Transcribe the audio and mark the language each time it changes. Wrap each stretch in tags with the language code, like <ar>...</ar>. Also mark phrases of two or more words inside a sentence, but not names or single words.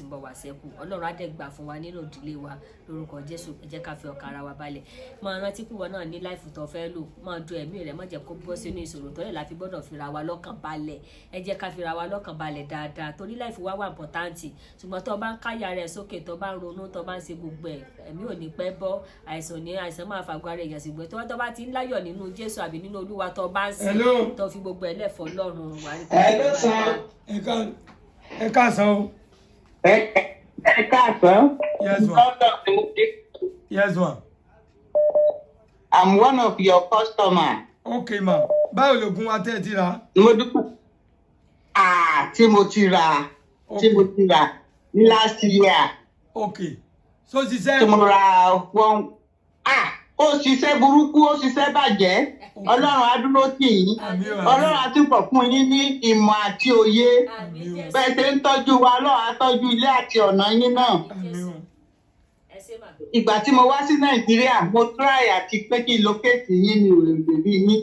<yo>ń bọ̀ wá sẹ́kù Ọlọ́run á dẹ̀ gbà fún wa nínú ìdílé wa lórúkọ Jésù ẹ jẹ́ ká fi ọkàn ara wa balẹ̀ máa rántí pé wọn náà ní láìfù tó fẹ́ lò máa du ẹ̀mí rẹ̀ má jẹ́ kó bọ́ sínú ìṣòro tó lè láfi gbọ́dọ̀ fira wa lọ́kàn balẹ̀ ẹ jẹ́ ká fira wa lọ́kàn balẹ̀ dáadáa torí láìfù wa wà pọ̀táǹtì ṣùgbọ́n tó bá ń káyà rẹ̀ sókè tó bá ń ronú tó bá ń ṣe gbogbo ẹ̀ ẹ̀mí ò ní pẹ́ bọ́ àìsàn máa fàgbọ́ ara èèyàn sì gbé tó bá ti ń láyọ̀ nínú Jésù àbí nínú Olúwa tó bá ń sìn tó fi gbogbo ẹ̀ lẹ̀ fọ́ lọ́rùn</yo> <en>Hello, sir.</en> <yo>Ẹ káàsán o. Ẹ káàsán.</yo> <en>Yes, ma. Yes, ma. I'm one of your customers. Okay, ma.</en> <yo>Báwo lògùn wa tẹ́ ẹ ti rà? Mo dúpẹ́. Tí mo ti rà. Tí mo ti rà ní</yo> <en>last year.</en> <yo>Okay. So ṣiṣẹ́. Tí mo ra one. Ó ṣiṣẹ́ burúkú, ó ṣiṣẹ́ bàjẹ́. Ọlọ́run á dúró tì yín. Ọlọ́run á túbọ̀ fún yín ní ìmọ̀ àti òye. Bẹ́ẹ̀ ṣe ń tọ́jú wa, Ọlọ́run á tọ́jú ilé àti ọ̀nà yín náà. Ìgbà tí mo wá sí Nàìjíríà, mo try àti pé kí n locate yín ní òrèlè bí yín.</yo>